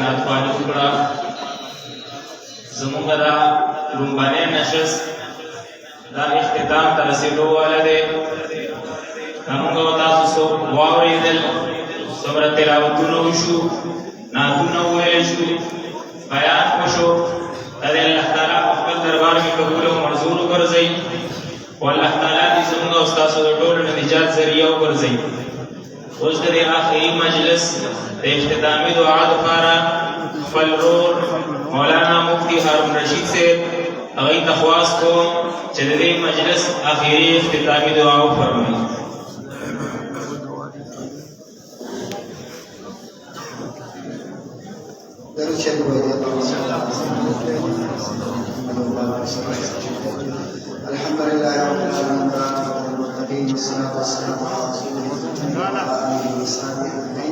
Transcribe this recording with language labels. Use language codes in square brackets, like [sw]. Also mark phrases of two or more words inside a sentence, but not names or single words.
[ps] नातवानी टुकड़ा زمونږ دا لومبنی نشست دا اختتام ته رسېدو والا دی که موږ او تاسو څوک واورېدل څومره تلاوتونه وشو نعتونه وویل شو بیان وشو دا د الله تعالی په خپل دربار کې قبول شي والله تعالی دې زموږ او ستاسو د ټولو د نجات ذریعہ وګرځي. اوس د دې آخري مجلس د اختتامي دعا لپاره خپل ورور مولانا مفتی هارون رشید صاحب هغوی ته خواست کوم چې د دې مجلس آخري اختتامي دعا وفرمایي. [ar] الحمد لله رب العالمين والمتقين والصلاة والسلام على رسول الله وعلى آله وصحبه أجمعين.